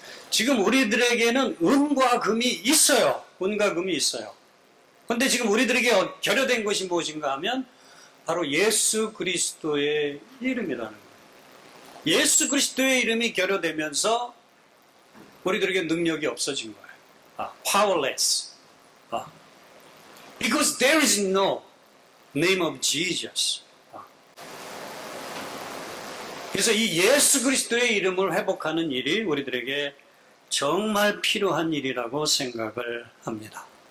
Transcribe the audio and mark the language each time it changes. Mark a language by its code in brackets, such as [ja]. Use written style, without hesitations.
[ko] 지금 우리들에게는 은과 금이 있어요. 은과 금이 있어요. 그런데 지금 우리들에게 결여된 것이 무엇인가 하면 바로 예수 그리스도의 이름이라는 거예요. 예수 그리스도의 이름이 결여되면서 우리들에게 능력이 없어진 거예요. [en] Powerless. Because there is no name of Jesus. [ko] 그래서 이 예수 그리스도의 이름을 회복하는 일이 우리들에게 정말 필요한 일이라고 생각을 합니다.